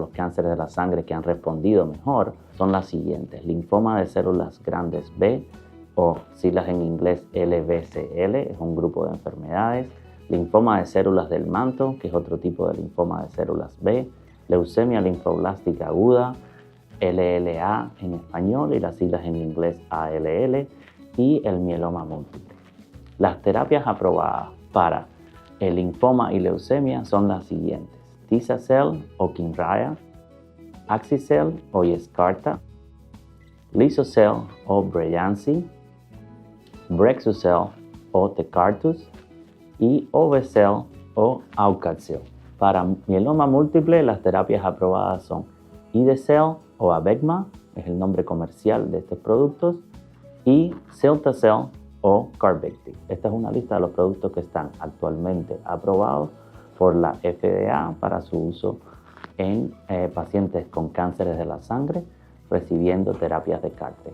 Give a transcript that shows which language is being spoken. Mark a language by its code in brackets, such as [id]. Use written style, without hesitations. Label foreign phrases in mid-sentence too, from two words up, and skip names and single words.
[es] los cánceres de la sangre que han respondido mejor son las siguientes: linfoma de células grandes B, o siglas en inglés LBCL, es un grupo de enfermedades; linfoma de células del manto, que es otro tipo de linfoma de células B; leucemia linfoblástica aguda, LLA en español y las siglas en inglés ALL; y el mieloma múltiple. Las terapias aprobadas para el linfoma y leucemia son las siguientes: Tisa-cel o Kymriah, Axi-cel o Yescarta, Liso-cel o Breyanzi, Brexu-cel o Tecartus y Obe-cel o Aucatzyl. Para mieloma múltiple, las terapias aprobadas son Ide-cel o Abecma, es el nombre comercial de estos productos, y Cilta-cel o Carvykti. Esta es una lista de los productos que están actualmente aprobados por la FDA para su uso en pacientes con cánceres de la sangre recibiendo terapias de CAR-T.